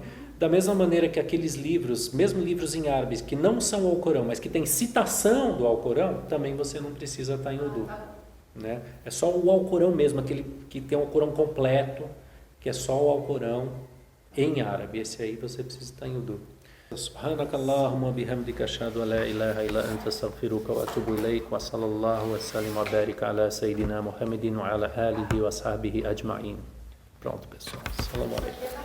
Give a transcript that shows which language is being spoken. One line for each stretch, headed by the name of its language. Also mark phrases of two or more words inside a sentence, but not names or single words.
Portuguese: Da mesma maneira que aqueles livros, mesmo livros em árabe, que não são o Alcorão, mas que tem citação do Alcorão, também você não precisa estar em wudu. Né? É só o Alcorão mesmo, aquele que tem o Alcorão completo, que é só o Alcorão em árabe. Esse aí você precisa estar em wudu.
Arabic: سبحانك اللهم وبحمدك أشهد أن لا إله إلا أنت أستغفرك وأتوب إليك وصلى الله وسلم وبارك على سيدنا محمد وعلى آله وصحبه أجمعين.
Portuguese: Pronto, pessoal.
Arabic: سلام عليكم.